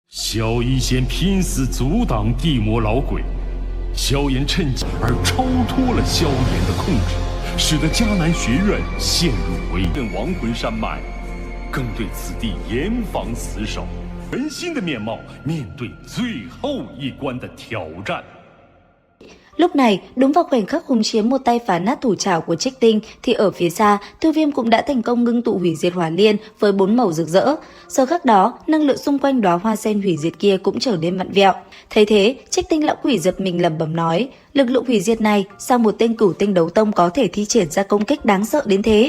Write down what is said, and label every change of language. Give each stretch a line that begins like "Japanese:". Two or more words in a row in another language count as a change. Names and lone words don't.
Chinese: 萧一仙拼死阻挡地魔老鬼，萧炎趁机而超脱了萧炎的控制，使得迦南学院陷入危顿亡魂山脉，更对此地严防死守，全新的面貌面对最后一关的挑战。
Vietnamese: Lúc này, đúng vào khoảnh khắc Hùng Chiến một tay phá nát thủ trảo của Trích Tinh thì ở phía xa, Tiêu Viêm cũng đã thành công ngưng tụ hủy diệt hỏa liên với 4 màu rực rỡ. Giờ khắc đó, năng lượng xung quanh đóa hoa sen hủy diệt kia cũng trở nên vặn vẹo. Thấy thế, Trích Tinh lão quỷ giật mình lẩm bẩm nói: lực lượng hủy diệt này, sao một tên cửu tinh đấu tông có thể thi triển ra công kích đáng sợ đến thế?